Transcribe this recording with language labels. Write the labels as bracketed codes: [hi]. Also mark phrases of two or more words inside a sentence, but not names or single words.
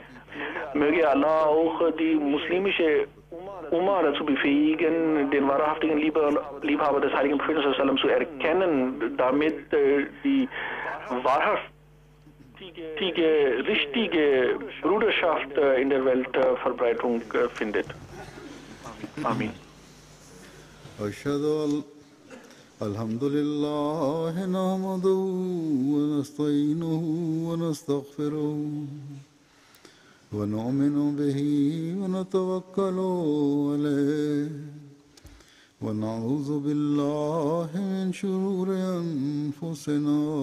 [de] Möge Allah auch die muslimische Umma dazu befähigen, den wahrhaftigen Liebhaber des heiligen Propheten zu erkennen, damit die wahrhaftige, richtige Bruderschaft in der Welt Verbreitung findet. Amen. [ar] الحمد لله نحمده ونستعينه ونستغفره ونؤمن به ونتوكل عليه ونعوذ بالله من شرور أنفسنا